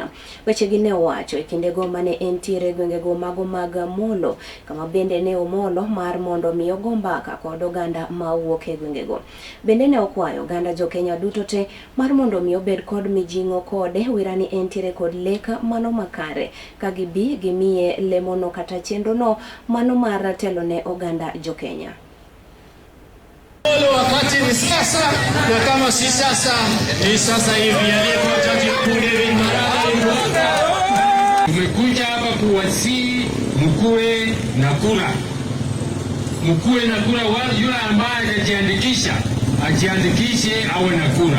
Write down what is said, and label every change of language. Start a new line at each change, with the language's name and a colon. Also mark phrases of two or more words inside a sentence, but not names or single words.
Luo (Kenya and Tanzania): Weche gi ne owacho e kinde go mane entiere gwenge go mago mag Molo, kama bende ne omolo mar mondo mi ogo mbaka kod oganda ma wuok e gwenge go. Bende ne okwayo oganda jo Kenya duto te mar mondo mi obed kod mijing'o kode wirani entiere kod leka mano makare ka gibi gimiye lemono kata chenro no mano mar telo ne oganda jo Kenya.
Swahili: Wakati ni sasa, na kama si sasa ni sasa hivi. Aliyekuwa Jaji Mkuu David Maraga, tumekuja hapa kuwasihi mkuwe na kura. Mkuwe na kura, yule ambaye anajiandikisha ajiandikishe awe na kura.